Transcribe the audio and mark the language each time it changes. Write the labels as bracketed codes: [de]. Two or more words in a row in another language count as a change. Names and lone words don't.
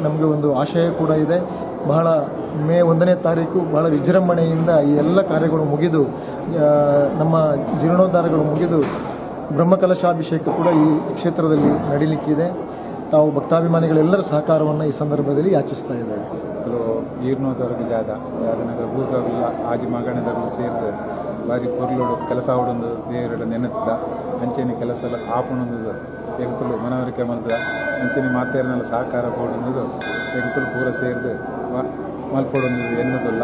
[kn] ನಮಗೆ ಒಂದು ಆಶಯ ಕೂಡ ಇದೆ. ಬಹಳ ಮೇ 1ನೇ ತಾರೀಕು ಬಹಳ ವಿಜೃಂಭಣೆಯಿಂದ ಈ ಎಲ್ಲ ಕಾರ್ಯಗಳು ಮುಗಿದು ನಮ್ಮ ಜೀರ್ಣೋದ್ಧಾರಗಳು ಮುಗಿದು ಬ್ರಹ್ಮಕಲಶಾಭಿಷೇಕ ಕೂಡ ಈ ಕ್ಷೇತ್ರದಲ್ಲಿ ನಡೀಲಿಕ್ಕಿದೆ. ತಾವು ಭಕ್ತಾಭಿಮಾನಿಗಳೆಲ್ಲರ ಸಹಕಾರವನ್ನು ಈ ಸಂದರ್ಭದಲ್ಲಿ ಯಾಚಿಸ್ತಾ ಇದ್ದೇವೆ. [tcy] ಜೀರ್ಣೋದ್ಧಾರಕ್ಕೆ ಜಾದನಗರ ಊರ್ದಾಗಲ್ಲ ಆಜಿ ಮಗಣದಾಗಲು ಸೇರಿದ ಬಾರಿ ಪೊರ್ಲೋಡು ಕೆಲಸ ಆಡೊಂದು ದೇವರ ನೆನೆತದ ಅಂಚೆನೆ ಕೆಲಸ ಆಪಣೊಂದು ಎಂಕುಲು ಮನವರಿಕೆ ಮಲ್ದ ಅಂಚೆನೆ ಮಾತೇರನೆಲ್ಲ ಸಹಕಾರ ಕೊಡೋದು ಎಂಕುಲು ಪೂರ ಸೇರಿದು ಮಲ್ಪಡೊಂದು ಎನ್ನೋದಿಲ್ಲ.